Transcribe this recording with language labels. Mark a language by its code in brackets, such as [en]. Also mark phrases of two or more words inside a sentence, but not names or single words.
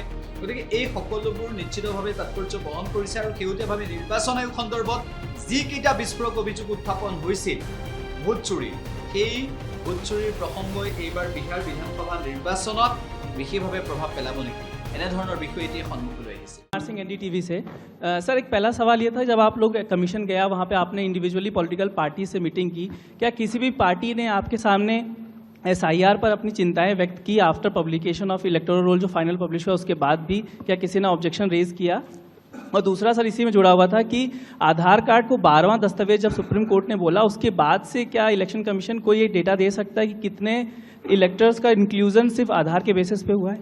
[as] গতিকে এই সকলোবোৰ নিশ্চিতভাৱে তাৎপৰ্য বহন কৰিছে আৰু শেহতীয়াভাৱে নিৰ্বাচন আয়োগ সন্দৰ্ভত যিকেইটা বিস্ফোৰক অভিযোগ উত্থাপন হৈছিল ভোট চুৰি, সেই ভোট চুৰিৰ প্ৰসংগই এইবাৰ বিহাৰ বিধানসভা নিৰ্বাচনত বিশেষভাৱে প্ৰভাৱ পেলাব নেকি, এনেধৰণৰ বিষয় এতিয়া সন্মুখলৈ আহিছে। [hi] सिंह एनडीटीवी से सर, एक पहला सवाल ये था, जब आप लोग कमीशन गया वहाँ पे आपने [en] individually political party [hi] से मीटिंग की, क्या किसी भी पार्टी ने आपके सामने एसआईआर पर अपनी चिंताएं व्यक्त की [en] after publication of electoral roll [hi] जो [en] final publish [hi] हुआ उसके बाद भी? क्या किसी ने [en] objection raise [hi] किया? और दूसरा सर, इसी में जुड़ा हुआ था कि आधार कार्ड को 12वां दस्तावेज जब सुप्रीम कोर्ट ने बोला उसके बाद से क्या इलेक्शन कमीशन को ये डेटा दे सकता है कि कितने इलेक्टर्स का इंक्लूजन सिर्फ आधार के बेसिस पे हुआ है?